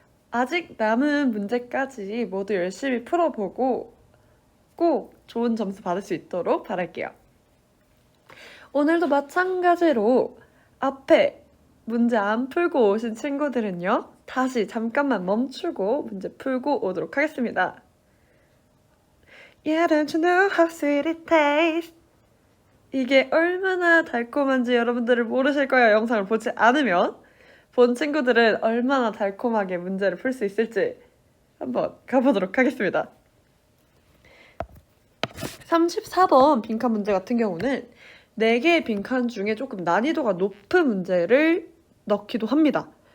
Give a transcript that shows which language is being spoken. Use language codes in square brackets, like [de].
[ko] 아직 남은 문제까지 모두 열심히 풀어보고 꼭 좋은 점수 받을 수 있도록 바랄게요. 오늘도 마찬가지로 앞에 문제 안 풀고 오신 친구들은요, 다시 잠깐만 멈추고 문제 풀고 오도록 하겠습니다. [en] Yeah, don't you know how sweet it tastes? [ko] 이게 얼마나 달콤한지 여러분들을 모르실 거예요. 영상을 보지 않으면. 본 친구들은 얼마나 달콤하게 문제를 풀 수 있을지 한번 가보도록 하겠습니다. 34번 빈칸 문제 같은 경우는 4개의 빈칸 중에 조금 난이도가 높은 문제를 넣기도 합니다.